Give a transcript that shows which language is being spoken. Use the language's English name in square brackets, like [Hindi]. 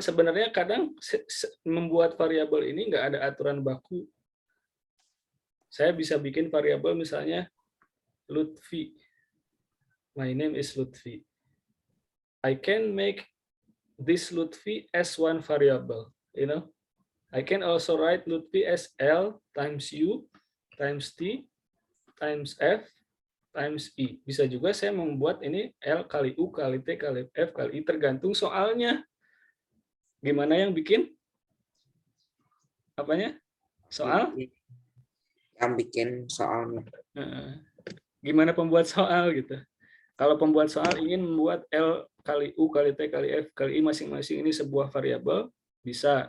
[Indonesian] Sebenarnya kadang membuat variabel ini nggak ada aturan baku. Saya bisa bikin variabel misalnya Lutfi. [English] My name is Lutfi. I can make this Lutfi as one variable, you know. I can also write Lutfi as L times U times T times F times I. [Indonesian] Bisa juga saya membuat ini L kali U kali T kali F kali I, tergantung soalnya. Gimana yang bikin? Apanya? Soal? Yang bikin soalnya. Gimana pembuat soal gitu. Kalau pembuat soal ingin membuat L kali U kali T kali F kali I masing-masing ini sebuah variabel, bisa.